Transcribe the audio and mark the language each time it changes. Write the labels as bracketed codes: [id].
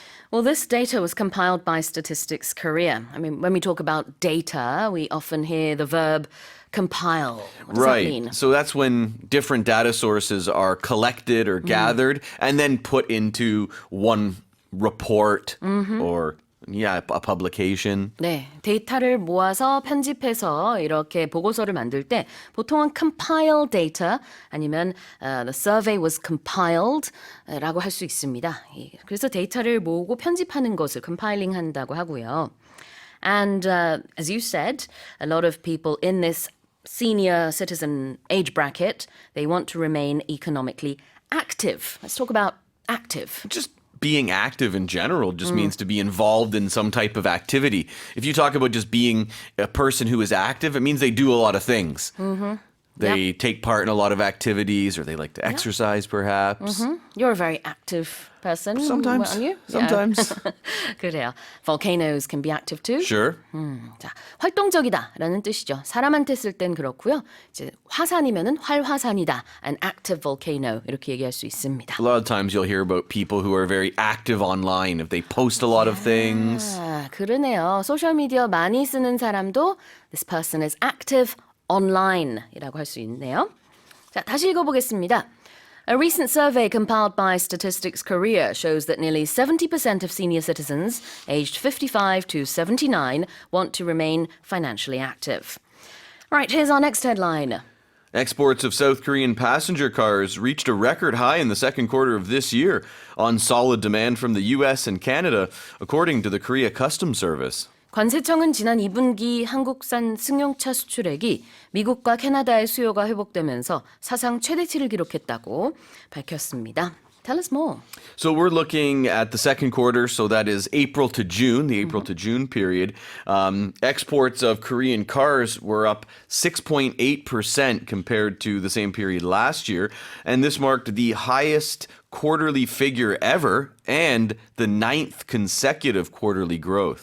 [en] Well, this data was compiled by Statistics Korea. I mean, when we talk about data, we often hear the verb compile. What does that mean? So that's when different data sources are collected or gathered and then put into one report or a publication. [ko] 네, 데이터를 모아서 편집해서 이렇게 보고서를 만들 때 보통은 [en] compile data [ko] 아니면 [en] the survey was compiled [ko] 라고 할 수 있습니다. 그래서 데이터를 모으고 편집하는 것을 compiling 한다고 하고요. [en] And as you said, a lot of people in this senior citizen age bracket, they want to remain economically active. Let's talk about active. Just being active in general just means to be involved in some type of activity. If you talk about just being a person who is active, it means they do a lot of things. They take part in a lot of activities, or they like to exercise, perhaps. You're a very active person, Sometimes. aren't you? Sometimes. Yeah. [ko] 그래요. [en] Volcanoes can be active too. Sure. [ko] 자, 활동적이다라는 뜻이죠. 사람한테 쓸 땐 그렇고요. 이제 화산이면은 활화산이다, [en] an active volcano [ko] 이렇게 얘기할 수 있습니다. [en] A lot of times you'll hear about people who are very active online. If they post a lot of things. [ko] 아, 그러네요. 소셜 미디어 많이 쓰는 사람도 [en] this person is active online [ko] 이라고 할 수 있네요. 자, 다시 읽어보겠습니다. [en] A recent survey compiled by Statistics Korea shows that nearly 70% of senior citizens aged 55 to 79 want to remain financially active. All right, here's our next headline. Exports of South Korean passenger cars reached a record high in the second quarter of this year on solid demand from the US and Canada, according to the Korea Customs Service. [ko] 관세청은 지난 2분기 한국산 승용차 수출액이 미국과 캐나다의 수요가 회복되면서 사상 최대치를 기록했다고 밝혔습니다. [en] Tell us more. So we're looking at the second quarter, so that is April to June, the April to June period. Exports of Korean cars were up 6.8% compared to the same period last year, and this marked the highest quarterly figure ever and the 9th consecutive quarterly growth.